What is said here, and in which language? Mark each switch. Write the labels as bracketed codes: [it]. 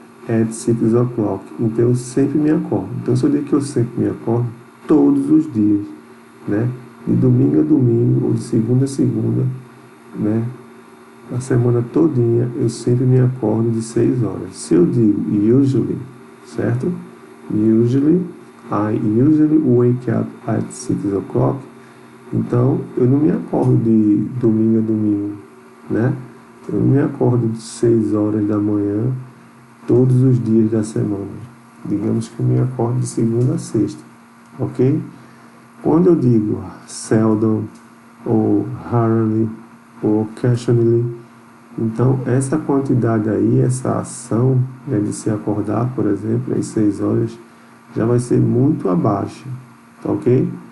[en] At 6 o'clock. [pt] Então, eu sempre me acordo. Então, se eu digo que eu sempre me acordo, todos os dias, né? De domingo a domingo, ou de segunda a segunda, né? A semana todinha, eu sempre me acordo de 6 horas. Se eu digo usually, certo? [en] Usually, I usually wake up at 6 o'clock. [pt] Então, eu não me acordo de domingo a domingo, né? Eu não me acordo de 6 horas da manhã todos os dias da semana. Digamos que eu me acordo de segunda a sexta, ok? Quando eu digo seldom, ou rarely, ou occasionally, então essa quantidade aí, essa ação, né, de se acordar, por exemplo, às 6 horas, já vai ser muito abaixo, tá ok?